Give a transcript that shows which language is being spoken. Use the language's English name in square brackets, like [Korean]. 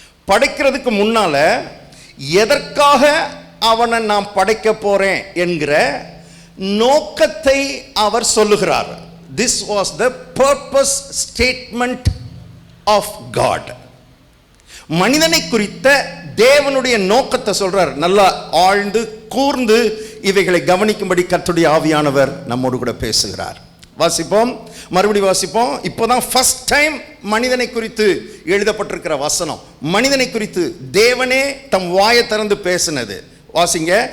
[Tamil] படைக்கிறதுக்கு முன்னால எதற்காக அவனை நான் படைக்க போறேன் என்கிற நோக்கத்தை அவர் சொல்லுகிறார். [English] This was the purpose statement of God. [Tamil] மனிதனை குறித்த தேவனுடைய நோக்கத்தை சொல்றார். நல்லா ஆழ்ந்து கூர்ந்து இவைகளை கவனிக்கும்படி கர்த்தருடைய ஆவியானவர் நம்மோடு கூட பேசுகிறார். வாசிப்போம், மறுபடி வாசிப்போம். இப்போதான் [English] first time [Tamil] மனிதனை குறித்து எழுதப்பட்டிருக்கிற வசனம், மனிதனை குறித்து தேவனே தம் வாயை திறந்து பேசினது. வாசிங்க.